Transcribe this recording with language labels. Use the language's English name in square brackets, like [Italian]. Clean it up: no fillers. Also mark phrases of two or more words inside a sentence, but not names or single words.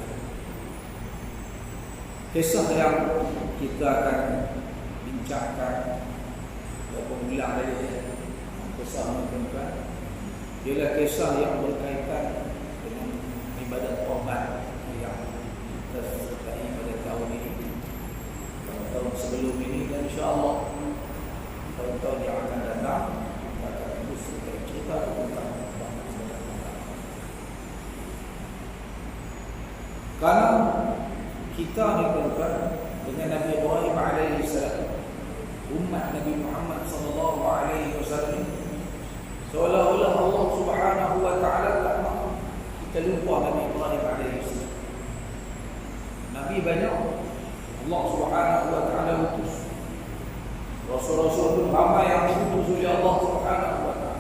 [Malay] Kisah yang kita akan bincangkan beberapa bulan lagi, kisah mengenai ialah kisah yang berkaitan dengan ibadat taubat yang kita sertai pada tahun ini, tahun sebelum ini, dan [Arabic] إن شاء الله [Malay] tahun-tahun yang akan datang kita akan terus cerita tentang karena kita diperlukan dengan Nabi Ibrahim [Arabic] عليه السلام, [Malay] umat Nabi Muhammad [Arabic] صلى الله عليه وسلم, [Malay] seolah-olah [Arabic] الله سبحانه وتعالى [Malay] tak mahu kita lupa Nabi Ibrahim [Arabic] عليه السلام. [Malay] Nabi banyak [Arabic] الله سبحانه وتعالى [Malay] utus. Rasul-rasul pun ramai yang diutus oleh [Arabic] الله سبحانه وتعالى.